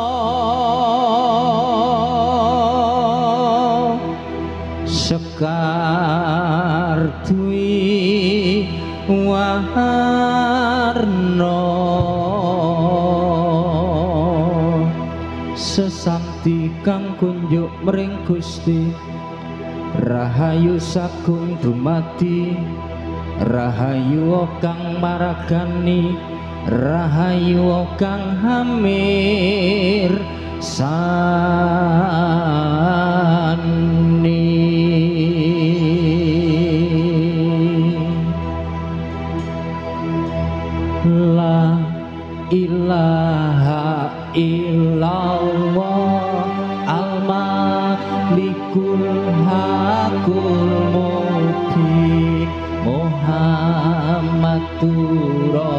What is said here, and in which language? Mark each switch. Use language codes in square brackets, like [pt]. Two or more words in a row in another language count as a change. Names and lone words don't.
[jv] sekar dwi warna sesakti kang kunjuk mring Gusti rahayu sagung dumadi rahayu kang maragani rahayu kang hamir sani. [ar] لا إله إلا الله الملك الحق المبين محمد